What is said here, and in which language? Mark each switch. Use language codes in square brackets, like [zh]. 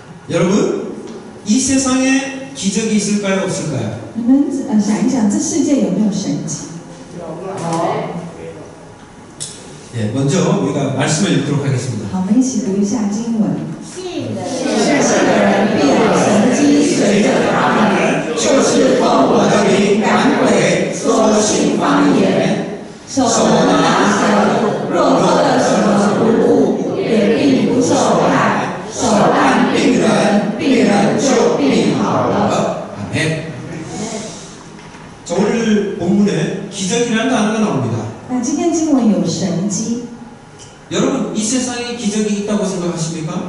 [ko] 여러분, 이 세상에 기적이 있을까요, 없을까요? [zh] 你们想一想，这世界有没有神迹？ [ko] 예, 먼저 우리가 말씀을 읽도록 하겠습니다. [zh] 好，我们一起读一下经文。信的人必有神迹随着他们，就是奉我的名赶鬼，说信方言，手拿蛇，若喝了什么毒物，也必不受害。手按病人，病人就病好了。 [ko] 아멘. 자, 오늘 본문에 기적이라는 단어가 나옵니다. [zh] 那今天经文有神迹， [ko] 여러분, 이 세상에 기적이 있다고 생각하십니까?